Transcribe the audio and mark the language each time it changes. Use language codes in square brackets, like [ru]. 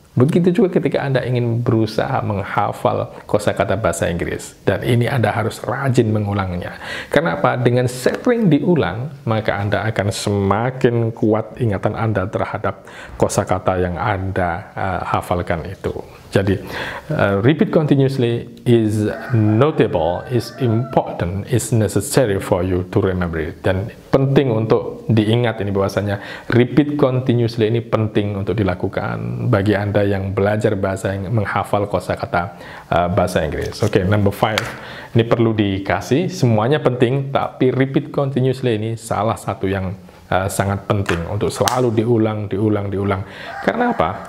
[id] Begitu juga ketika Anda ingin berusaha menghafal kosakata bahasa Inggris. Dan ini Anda harus rajin mengulangnya. Kenapa? Dengan sering diulang, maka Anda akan semakin kuat ingatan Anda terhadap kosakata yang Anda hafalkan itu. [en] Jadi, repeat continuously is notable, is important, is necessary for you to remember it. [id] Dan penting untuk diingat ini bahwasanya repeat continuously ini penting untuk dilakukan bagi Anda yang belajar bahasa yang menghafal kosakata bahasa Inggris. Oke, number 5. Ini perlu dikasih, semuanya penting, tapi repeat continuously ini salah satu yang sangat penting untuk selalu diulang. Karena apa?